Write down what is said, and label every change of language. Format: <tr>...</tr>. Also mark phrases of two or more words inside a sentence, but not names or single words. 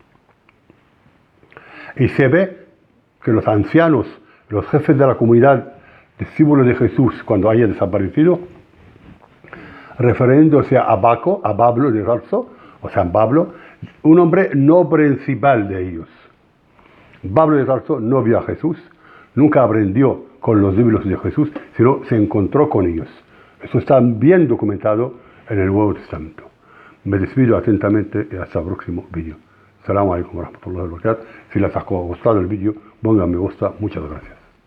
<es>Y se ve que los ancianos, los jefes de la comunidad, discípulos de Jesús, cuando haya desaparecido, refiriéndose a Pablo de Tarso, o San Pablo, un hombre no principal de ellos. Pablo de Tarso no vio a Jesús, nunca aprendió con los discípulos de Jesús, sino se encontró con ellos. Eso está bien documentado en el Nuevo Testamento. Me despido atentamente y hasta el próximo vídeo.</es> <ar>السلام عليكم ورحمة الله وبركاته.</ar> <es>Si les ha gustado el vídeo, pongan me gusta. Muchas gracias.</es>